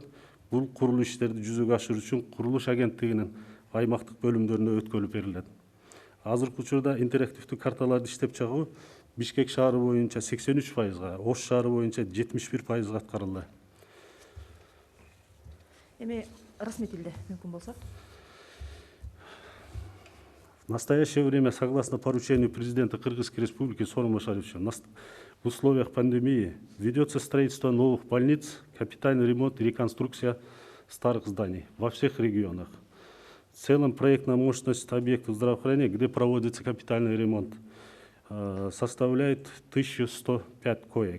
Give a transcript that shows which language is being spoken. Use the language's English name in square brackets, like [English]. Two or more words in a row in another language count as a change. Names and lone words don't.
[Kyrgyz] Бул курулуш иштерди жүзөгө ашыруу үчүн курулуш агенттигинин аймактык бөлүмдөрүнө өткөрүлүп берилет. Азыркы учурда интерактивдүү карталарды иштеп чыгуу Бишкек шаары боюнча 83%, Ош шаары боюнча 71% аткарылды. Эми расмий тилде мүмкүн болсо. [Russian] В настоящее время, согласно поручению президента Кыргызской Республики Сооронбай Машаровича, в условиях пандемии ведется строительство новых больниц, капитальный ремонт и реконструкция старых зданий во всех регионах. В целом проектная мощность объектов здравоохранения, где проводится капитальный ремонт, составляет 1105 коек.